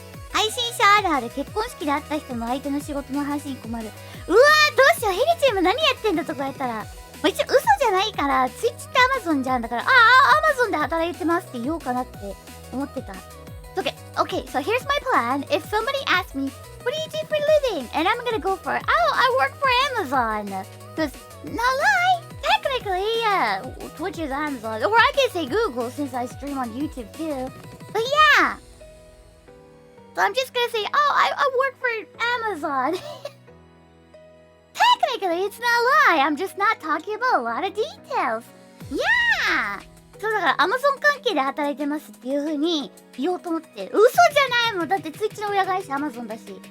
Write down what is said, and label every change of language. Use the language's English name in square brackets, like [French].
[Japanese] 配信者あるある、結婚式で会った人の相手の仕事の話に困る。うわー、どうしよう、ヘリチーム何やってんだとか言ったら、まあ、一応嘘じゃないから、ツイッチって Amazon じゃんだから、Amazon で働いてますって言おうかなって思ってた。 [English] Okay, so here's my plan. If somebody asks me, what do you do for a living? And I'm gonna go for, I work for Amazon. Because, no lie, technically, yeah, Twitch is Amazon. Or I can say Google since I stream on YouTube too. But yeah. So I'm just gonna say, I work for Amazon. Technically, it's not a lie. I'm just not talking about a lot of details. Yeah! [Japanese] そうだから Amazon 関係で働いてますっていう風に言おうと思って。嘘じゃないもん。だって Twitch の親会社 Amazon だし。